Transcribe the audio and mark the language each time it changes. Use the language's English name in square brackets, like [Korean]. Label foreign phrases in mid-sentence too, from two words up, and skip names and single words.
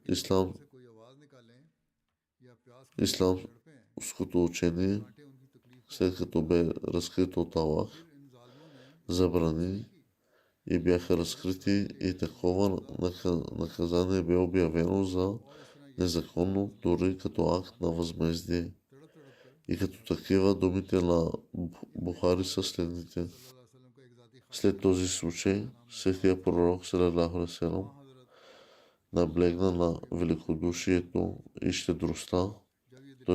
[Bulgarian] исламското учение, след като бе разкрито от Аллах, забрани и бяха разкрити, и такова наказание бе обявено за незаконно, дори като акт на възмездие. И като такива думите на Бухари са следните. След този случай, светия пророк, [Arabic] صلى الله عليه وسلم, [Bulgarian] наблегна на великодушието и щедростта, т.е.